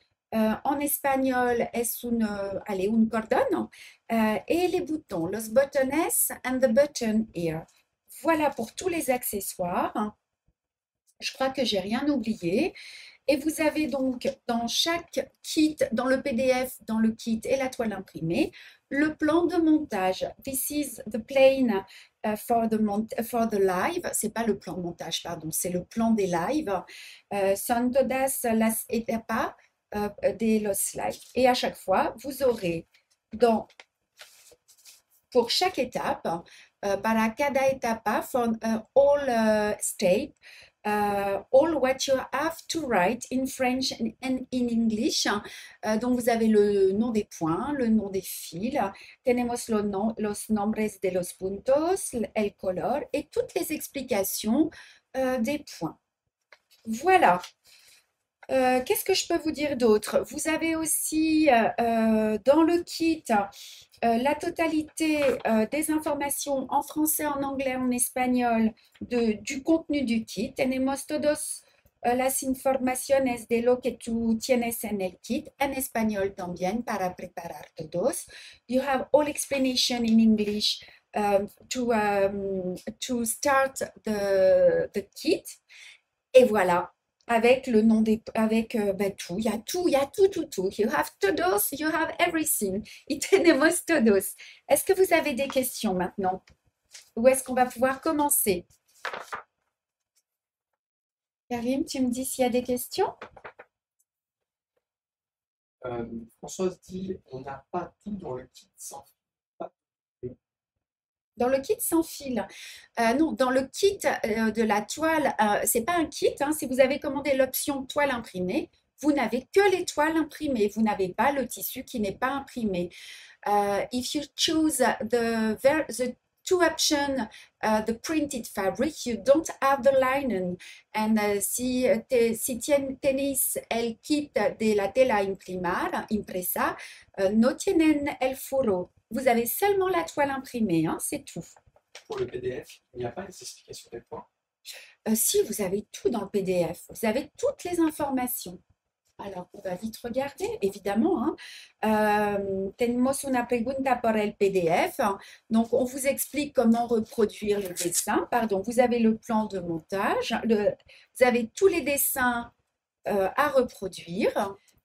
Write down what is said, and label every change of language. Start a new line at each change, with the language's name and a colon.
French: En espagnol es un cordon et les boutons,
Spanish: los botones
English: and the button here.
French: Voilà pour tous les accessoires. Je crois que j'ai rien oublié. Et vous avez donc dans chaque kit, dans le PDF, dans le kit et la toile imprimée, le plan de montage.
English: This is the plan for the live.
French: C'est pas le plan de montage, pardon, c'est le plan des lives.
Spanish: Son todas las etapas de los lives.
French: Et à chaque fois, vous aurez pour chaque étape,
Spanish: para cada etapa,
English: for all step, all what you have to write in French and in English.
French: Donc, vous avez le nom des points, le nom des fils,
Spanish: tenemos los nombres de los puntos, el color,
French: et toutes les explications des points. Voilà. Qu'est-ce que je peux vous dire d'autre? Vous avez aussi dans le kit la totalité des informations en français, en anglais, en espagnol du contenu du kit.
Spanish: Tenemos todos las informaciones de lo que tú tienes en el kit, en español también para preparar todos.
English: You have all explanation in English to start the kit.
French: Et voilà, avec le nom des, avec bah, tout, il y a tout, il y a tout, tout, tout.
English: You have todos, you have everything.
Spanish: Y tenemos todos.
French: Est-ce que vous avez des questions maintenant? Ou est-ce qu'on va pouvoir commencer? Karim, tu me dis s'il y a des questions? Françoise dit on n'a pas tout dans le kit sans pas. Dans le kit sans fil. Non, dans le kit de la toile, c'est pas un kit, hein, si vous avez commandé l'option toile imprimée, vous n'avez que les toiles imprimées, vous n'avez pas le tissu qui n'est pas imprimé.
English: If you choose the two options, the printed fabric, you don't have the linen.
Spanish: And si tenéis el kit de la tela impresa, no tienen el furo.
French: Vous avez seulement la toile imprimée, hein, c'est tout. Pour le PDF, il n'y a pas les explications des points. Si, vous avez tout dans le PDF. Vous avez toutes les informations. Alors, on va vite regarder, évidemment.
Spanish: Tenemos una pregunta por el PDF.
French: Donc, on vous explique comment reproduire le dessin. Pardon, vous avez le plan de montage. Vous avez tous les dessins à reproduire.